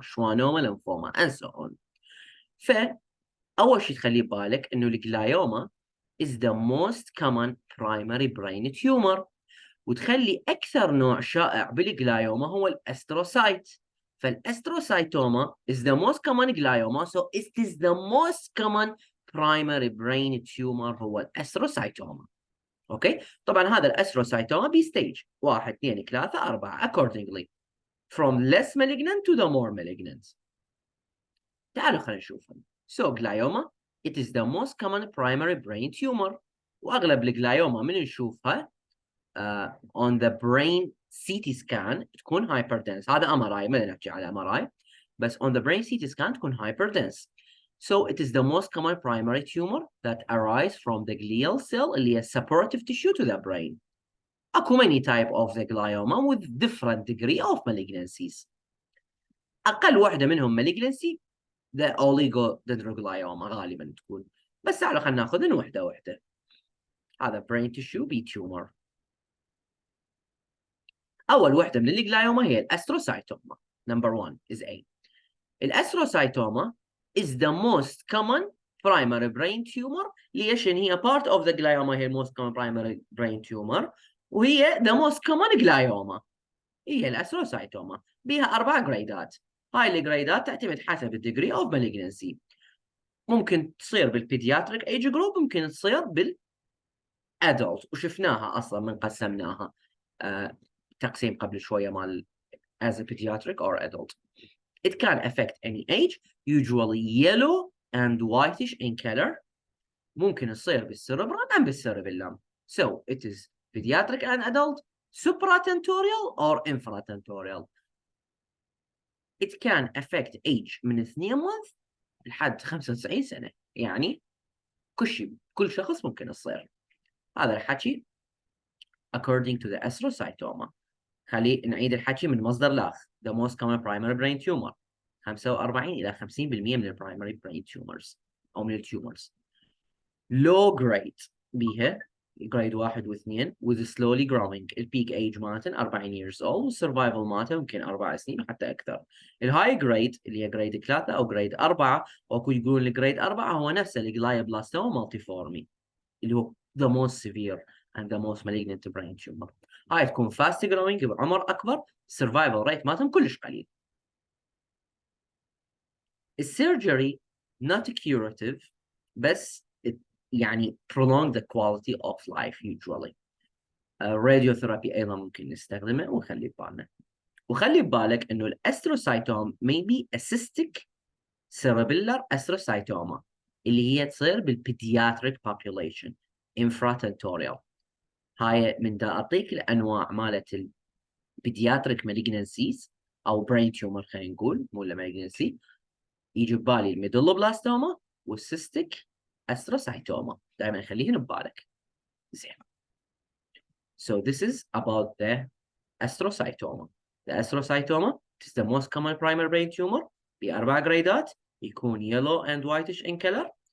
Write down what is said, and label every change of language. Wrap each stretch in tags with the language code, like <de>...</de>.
<ar>شوانوما لمفوما</ar> <en>and so on.</en> <ar>فأول شيء تخلي بالك إنه الجلايوما</ar> <en>is the most common primary brain tumor.</en> <ar>وتخلي أكثر نوع شائع بالجلايوما هو الأستروسايت.</ar> <en>فالأستروسايتوما is the most common glioma so it is the most common primary brain tumor</en> <ar>هو الأستروسايتوما. أوكي طبعا هذا الأستروسايتوما بستيج 1 2 3 4</ar> <en>accordingly from less malignant to the more malignant.</en> <ar>تعالوا خلينا نشوفهم.</ar> <en>So glioma it is the most common primary brain tumor.</en> <ar>وأغلب الجلايوما من نشوفها</ar> <en>on the brain CT scan</en> <ar>تكون</ar> <en>hyperdense. هذا MRI</en> <ar>ما نحكي على</ar> <en>MRI بس on the brain CT scan</en> <ar>تكون</ar> <en>hyperdense. So it is the most common primary tumor that arise from the glial cell</en> <ar>اللي هي</ar> <en>supportive tissue to the brain.</en> <ar>أكو</ar> <en>many type of the glioma with different degree of malignancies.</en> <ar>أقل واحدة منهم malignancy</ar> <en>the oligodendroglioma</en> <ar>غالبا تكون. بس تعالوا خلينا ناخذ واحدة واحدة. هذا</ar> <en>brain tissue B tumor.</en> <ar>أول واحدة من الجلايوما هي الأستروسايتوما.</ar> <en>Number 1 is A. الأستروسايتوما is the most common primary brain tumor.</en> <ar>ليش؟ هي</ar> <en>part of the glioma هي most common primary brain tumor</en> <ar>وهي</ar> <en>the most common glioma،</en> <ar>هي الأستروسايتوما، بها 4 جريدات. هاي الجريدات تعتمد حسب الديجري اوف malignancy. ممكن تصير بالبيدياتريك ايج جروب، ممكن تصير بالادلت، وشفناها اصلا من قسمناها تقسيم قبل شويه مال</ar> <en>as a pediatric or adult. It can affect any age, usually yellow and whitish in color.</en> <ar>ممكن تصير بالسيربرال and بالسيربيلم.</ar> <en>So it is pediatric and adult, supratentorial or infratentorial. It can affect age</en> <ar>من 2 month لحد 95 سنة، يعني كل شخص ممكن يصير. هذا الحكي</ar> <en>according to the astrocytoma.</en> <ar>خلي نعيد الحكي من مصدر الأخذ.</ar> <en>The most common primary brain tumor</en> <ar>45 إلى 50% من</ar> <en>primary brain tumors</en> <ar>أو من التيومرز.</ar> <en>low grade</en> <ar>بيها</ar> <en>grade 1 و2 with slowly growing.</en> <ar>البيك age مالتن</ar> <en>40 years old،</en> <ar>والسرفايفل مالته ممكن 4 سنين وحتى أكثر. الهاي جريد اللي هي جريد 3 أو جريد 4، وأكو يقولون الجريد 4 هو نفسه الجلايوبلاستوما مالتيفورمي اللي هو</ar> <en>the most severe and the most malignant brain tumor.</en> <ar>هاي تكون</ar> <en>fast growing</en> <ar>بعمر أكبر،</ar> <en>survival rate</en> <ar>مالتهم كلش قليل.</ar> <en>السيرجري not curative،</en> <ar>بس يعني</ar> <en>prolong the quality of life usually.</en> <ar>radiotherapy أيضا ممكن نستخدمه، وخلي ببالنا. وخلي ببالك إنه الأستروسايتوم</ar> <en>may be a cystic cerebellar astrocytoma</en> <ar>اللي هي تصير بالpediatric population infratentorial. هاي من دا أعطيك الأنواع مالت البيدياتريك مالجنسيز أو</ar> <en>brain tumor،</en> <ar>خلينا نقول مو malignancy. يجي ببالي الميدولوبلاستوما والسيستيك أستروسايتوما، دائما خليهن ببالك. زين.</ar> <en>So this is about the astrocytoma. The astrocytoma is the most common primary brain tumor</en> <ar>ب4 جريدات، يكون</ar> <en>yellow and whitish in color.</en>